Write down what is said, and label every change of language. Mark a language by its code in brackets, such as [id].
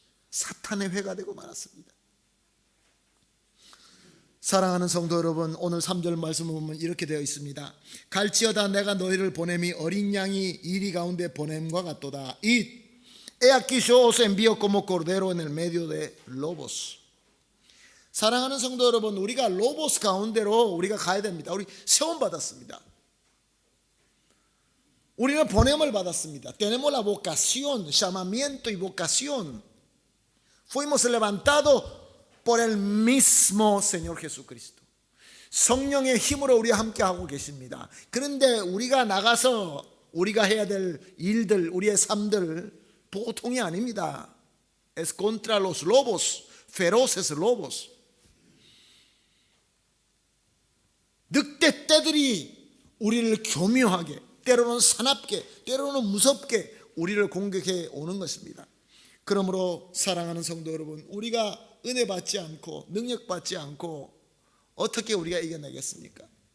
[ko] 사탄의 회가 되고 말았습니다. 사랑하는 성도 여러분, 오늘 3절 말씀을 보면 이렇게 되어 있습니다. 갈지어다 내가 너희를 보냄이 어린 양이 이리 가운데 보냄과 같도다. [es] He aquí yo os envío como cordero en el medio de lobos. [ko] 사랑하는 성도 여러분, 우리가 로보스 가운데로 우리가 가야 됩니다. 우리 세움 받았습니다. 우리는 보냄을 받았습니다. [es] Tenemos la vocación, llamamiento y vocación. Fuimos levantados por el mismo Señor Jesucristo. [ko] 성령의 힘으로 우리와 함께 하고 계십니다. 그런데 우리가 나가서 우리가 해야 될 일들, 우리의 삶들 보통이 아닙니다. [es] Es contra los lobos, feroces lobos. [ko] 늑대 떼들이 우리를 교묘하게, 때로는 사납게, 때로는 무섭게 우리를 공격해 오는 것입니다. 그러므로 사랑하는 성도 여러분, 우리가 은혜 받지 않고 능력 받지 않고 어떻게 우리가 이겨내겠습니까?